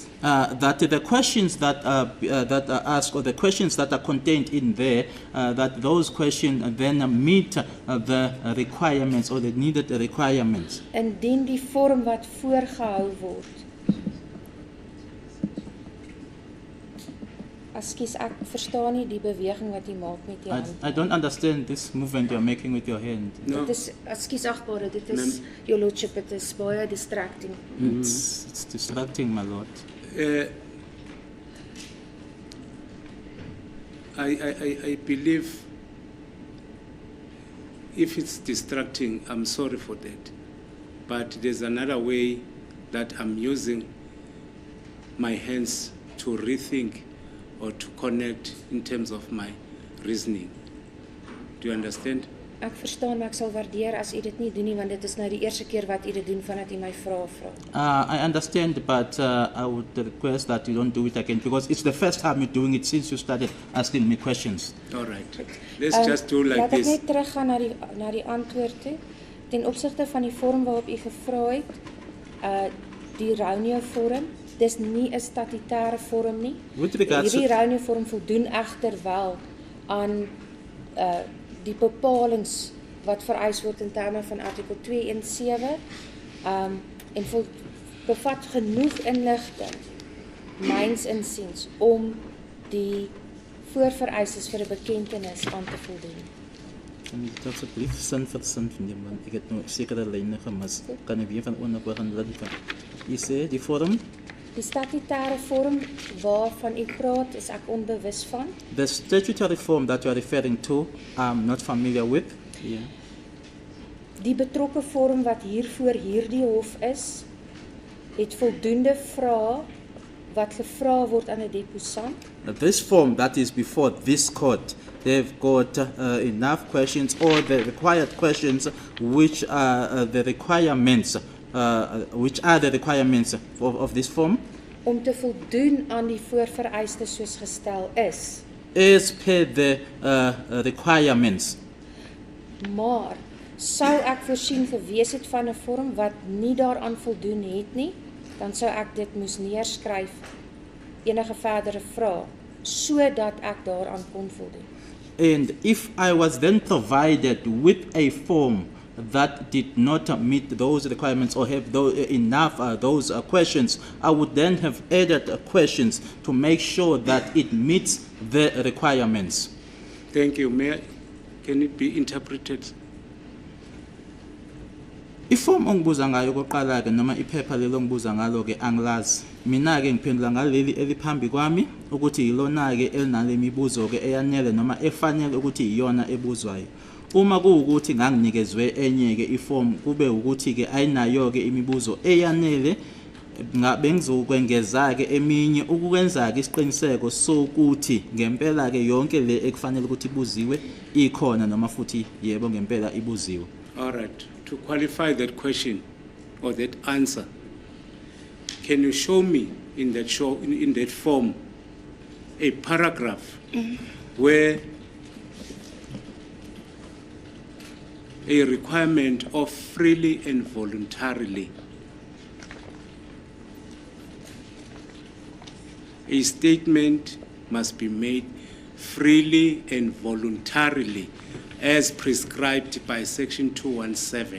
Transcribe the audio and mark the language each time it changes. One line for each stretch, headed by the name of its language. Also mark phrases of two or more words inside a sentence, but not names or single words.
English: That the questions that are asked, or the questions that are contained in there, that those questions then meet the requirements or the needed requirements.
Afrikaans: Indien die vorm wat voorgehou word. Ekskuus, ek verstaan nie die beweging wat jy maak met jou hand.
English: I don't understand this movement you're making with your hand. No.
Afrikaans: Dit is, ekskuus agbare, dit is,
English: your lordship, it is baie distracting. It's distracting, my lord. I believe if it's distracting, I'm sorry for that. But there's another way that I'm using my hands to rethink or to connect in terms of my reasoning. Do you understand?
Afrikaans: Ek verstaan, maar ek sal waardeer as u dit nie doen nie, want dit is nou die eerste keer wat u dit doen vandat u my vrae vra.
English: I understand, but I would request that you don't do it again because it's the first time you're doing it since you started asking me questions. All right. Let's just do like
Afrikaans: Laat ek
English: this.
Afrikaans: net teruggaan na die antwoord toe. Ten opsigte van die vorm waarop u gevra het, die Romeo vorm, dis nie 'n statutêre vorm nie.
English: With regards
Afrikaans: Hierdie
English: to-
Afrikaans: Rhino vorm voldoen egter wel aan die bepalings wat vereis word in terme van artikel 217 en bevat genoeg inligting myns insiens om die voorvereistes vir 'n bekentenis aan te voldoen. Kan u dit asseblief sin vir sin vind, want ek het nou sekere lyne gemis. Kan u weer van onder begin linker? U sê die vorm, Die statutêre vorm waarvan u praat, is ek onbewus van.
English: the statutory form that you are referring to, I'm not familiar with. Yeah.
Afrikaans: Die betrokke vorm wat hier voor hierdie hof is, het voldoende vrae wat gevra word aan 'n deposant.
English: This form that is before this court, they've got enough questions or the required questions which are the requirements of this form
Afrikaans: Om te voldoen aan die voorvereistes soos gestel is.
English: as per the requirements.
Afrikaans: Maar sou ek voorsien gewees het van 'n vorm wat nie daaraan voldoen het nie, dan sou ek dit moes neerskryf, enige verdere vrae, sodat ek daaraan kon voldoen.
English: And if I was then provided with a form that did not meet those requirements or have enough those questions, I would then have added questions to make sure that it meets the requirements. Thank you. Can it be interpreted?
Zulu: Iform ongibuza ngayo okoqala ke noma iphepha lelo ngibuza ngalo ke angilazi. Mina ke ngiphendula ngaleli eliphambi kwami ukuthi yilona ke elinale mibuzo ke eyanele noma efanele ukuthi iyona ebuzwayo. Uma kuwukuthi nganginikezwe enye ke iform kube ukuthi ke ayinayo ke imibuzo eyanele, ngabe ngizokwengeza ke eminye ukwenza ke isiqiniseko sokuthi ngempela ke yonke le ekufanele ukuthi ibuziwe ikhona noma futhi yebo ngempela ibuziwe.
English: All right. To qualify that question or that answer, can you show me in that form a paragraph where a requirement of freely and voluntarily, a statement must be made freely and voluntarily as prescribed by section 217.